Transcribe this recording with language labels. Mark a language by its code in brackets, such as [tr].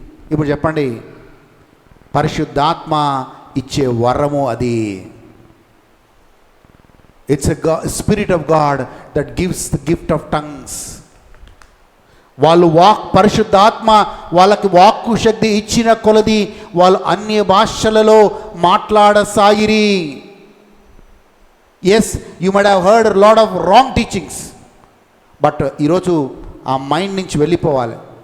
[te] ఇప్పుడు చెప్పండి, పరిశుద్ధాత్మ ఇచ్చే వరము అది. [en] It's a spirit of God that gives the gift of tongues. [te] వాళ్ళు పరిశుద్ధాత్మ వాళ్ళకి వాక్కు శక్తి ఇచ్చిన కొలది వాళ్ళు అన్య భాషలలో మాట్లాడసాగిరి. [en] yes, you might have heard lot of wrong teachings, but [te] ఈరోజు ఆ మైండ్ నుంచి వెళ్ళిపోవాలి.